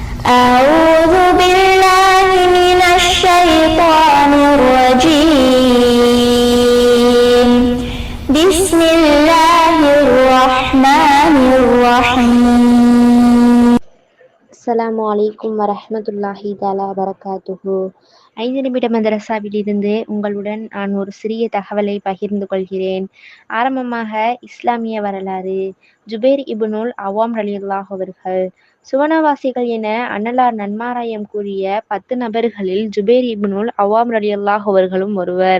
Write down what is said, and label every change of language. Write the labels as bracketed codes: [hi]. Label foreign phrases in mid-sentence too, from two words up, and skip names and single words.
[ar] أعوذ بالله من الشيطان الرجيم بسم الله الرحمن الرحيم. السلام عليكم ورحمة الله تعالى وبركاته. [ta] 5 நிமிட மதரசாவிலிருந்து உங்களுடன் நான் ஒரு சிறிய தகவலை பகிர்ந்து கொள்கிறேன். ஆரம்பமாக இஸ்லாமிய வரலாறு. ஜுபைர் இப்னுல் அவாம் ரலியல்லாஹு அவர்கள். சுவனவாசிகள் என அன்னலார் நன்மாராயம் கூறிய 10 நபர்களில் ஜுபைர் இப்னுல் அவாம் ரலியல்லாஹு அவர்களும் ஒருவர்.